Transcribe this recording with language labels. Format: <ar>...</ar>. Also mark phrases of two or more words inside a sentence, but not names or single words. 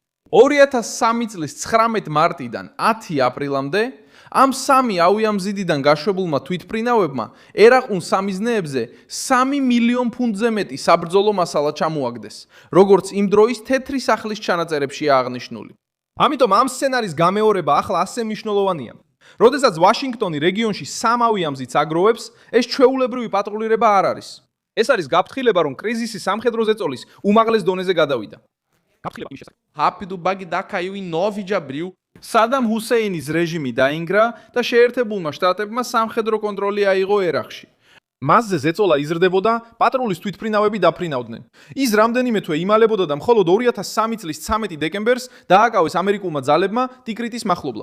<ka>2003 წლის 19 მარტიდან 10 აპრილამდე ამ სამი ავიამზიდიდან გაშვებულმა თვითმფრინავებმა ერაყულ სამიზნეებზე 3 მილიონ ფუნტზე მეტი საბრძოლო მასალა ჩამოაგდეს, როგორც იმ დროის თეთრი სახლის ჩანაწერებში აღნიშნული. ამიტომ ამ სცენარის გამეორება ახლა ასე მნიშვნელოვანია. როდესაც ვაშინგტონი რეგიონში სამ ავიამზიდს აგროვებს, ეს ჩვეულებრივი პატრულირება არ არის. ეს არის გაფრთხილება, რომ კრიზისი სამხედრო ზეწოლის უმაღლეს დონეზე გადავიდა.</ka> <pt>Rápido, Bagdá caiu em 9 de abril.</pt> <ka>სადამ ჰუსეინის რეჟიმი დაინგრა და შეერთებულმა შტატებმა სამხედრო კონტროლი აიღო ერაყში. მასზე ზეწოლა იზრდებოდა, პატრულის თვითმფრინავები დაფრინავდნენ. ის რამდენიმე თვე იმალებოდა და მხოლოდ 2003 წლის 13 დეკემბერს დააკავეს ამერიკულმა ძალებმა ტიკრიტის მახლობლად.</ka>